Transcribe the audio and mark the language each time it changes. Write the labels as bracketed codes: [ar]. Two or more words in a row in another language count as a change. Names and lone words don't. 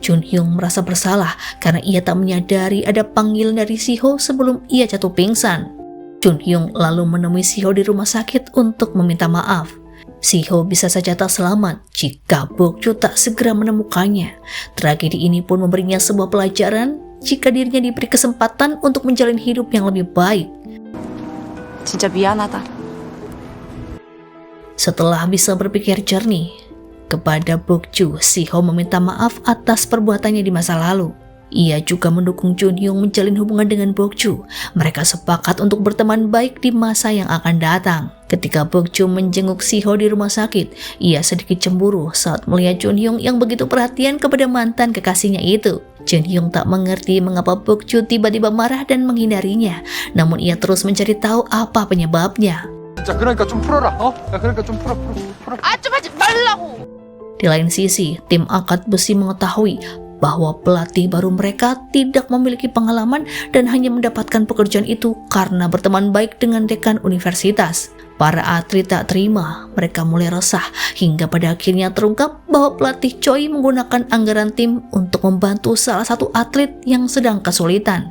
[id] Junhyung merasa bersalah karena ia tak menyadari ada panggilan dari Siho sebelum ia jatuh pingsan. Junhyung lalu menemui Siho di rumah sakit untuk meminta maaf. Siho bisa saja tak selamat jika Bokju tak segera menemukannya. Tragedi ini pun memberinya sebuah pelajaran jika dirinya diberi kesempatan untuk menjalani hidup yang lebih baik. [ko] 진짜 미안하다. [id] Setelah bisa berpikir jernih, kepada Bokju, Siho meminta maaf atas perbuatannya di masa lalu. Ia juga mendukung Junhyung menjalin hubungan dengan Bokju. Mereka sepakat untuk berteman baik di masa yang akan datang. Ketika Bokju menjenguk Siho di rumah sakit, ia sedikit cemburu saat melihat Junhyung yang begitu perhatian kepada mantan kekasihnya itu. Junhyung tak mengerti mengapa Bokju tiba-tiba marah dan menghindarinya. Namun ia terus mencari tahu apa penyebabnya. [ko] 자, 그러니까 좀 풀어라. 야, 그러니까 좀 풀어. 좀 하지 말라고. [id] Di lain sisi, tim angkat besi mengetahui bahwa pelatih baru mereka tidak memiliki pengalaman dan hanya mendapatkan pekerjaan itu karena berteman baik dengan dekan universitas. Para atlet tak terima, mereka mulai resah hingga pada akhirnya terungkap bahwa pelatih Choi menggunakan anggaran tim untuk membantu salah satu atlet yang sedang kesulitan.